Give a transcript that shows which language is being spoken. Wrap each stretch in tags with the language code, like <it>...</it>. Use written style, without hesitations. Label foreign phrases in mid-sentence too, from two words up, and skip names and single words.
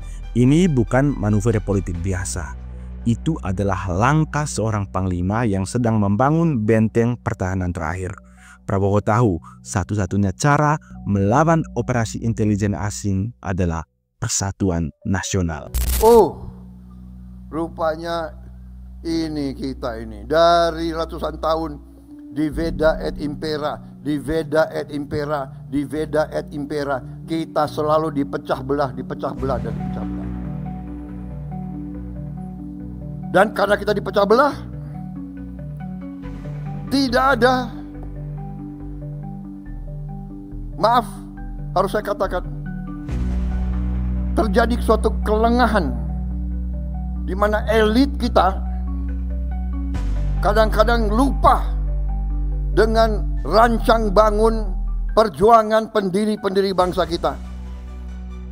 <id>Ini bukan manuver politik biasa. Itu adalah langkah seorang panglima yang sedang membangun benteng pertahanan terakhir. Prabowo tahu satu-satunya cara melawan operasi intelijen asing adalah persatuan nasional. Oh, rupanya ini kita ini dari ratusan tahun</id> <la>diveda et impera, diveda et impera, diveda et impera.</la> <id>Kita selalu dipecah belah, dipecah belah dan dipecah belah. Dan karena kita dipecah belah, tidak ada, maaf harus saya katakan, terjadi suatu kelengahan di mana elit kita kadang-kadang lupa dengan rancang bangun perjuangan pendiri-pendiri bangsa kita.</id>